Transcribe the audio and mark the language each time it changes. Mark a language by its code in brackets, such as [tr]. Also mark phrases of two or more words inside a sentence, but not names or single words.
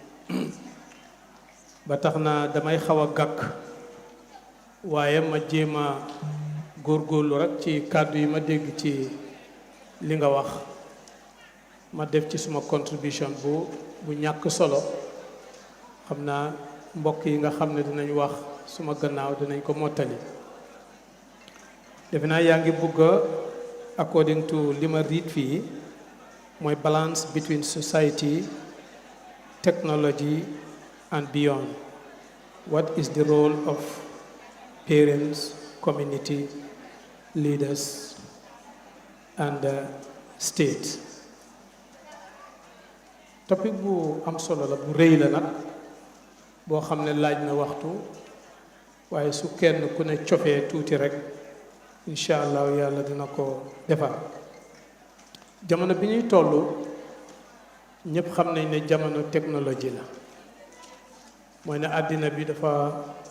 [wo] ba tax na damay xaw a gàkk waaye ma jéem a góorgóorlu rek ci kàddu yi ma dégg ci li nga wax ma def ci suma contribution bu ñàkk solo xam naa mbokk yi nga xam ne dinañ wax suma gannaaw dinañ ko mottali defe naa yaa ngi bugg [en] according to [wo] li ma read fii mooy [en] balance between society, technology and beyond. What is the role of parents, community, leaders and the state? [wo] Topic bu am solo la bu rëy la nag boo xam ne laaj na waxtu waaye su kenn ku ne cofee tuuti rek [ar] إن شاء الله [wo] yàlla dina ko defar jamono bi ñuy toll ñëpp xam nañ ne jamono technologie la mooy ne àddina bi dafa